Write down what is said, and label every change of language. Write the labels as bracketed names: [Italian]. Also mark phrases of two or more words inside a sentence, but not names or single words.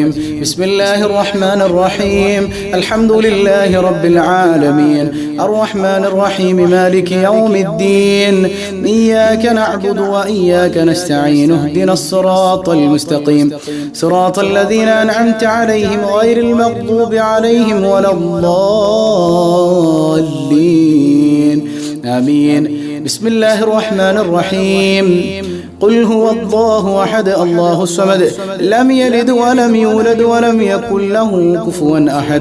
[Arabic] بسم الله الرحمن الرحيم. الحمد لله رب العالمين الرحمن الرحيم مالك يوم الدين إياك نعبد وإياك نستعين اهدنا الصراط المستقيم صراط الذين أنعمت عليهم عليهم غير المغضوب عليهم ولا الضالين آمين. بسم الله الرحمن الرحيم. قل هو الله أحد الله الصمد لم يلد ولم يولد ولم يكن له كفوا أحد.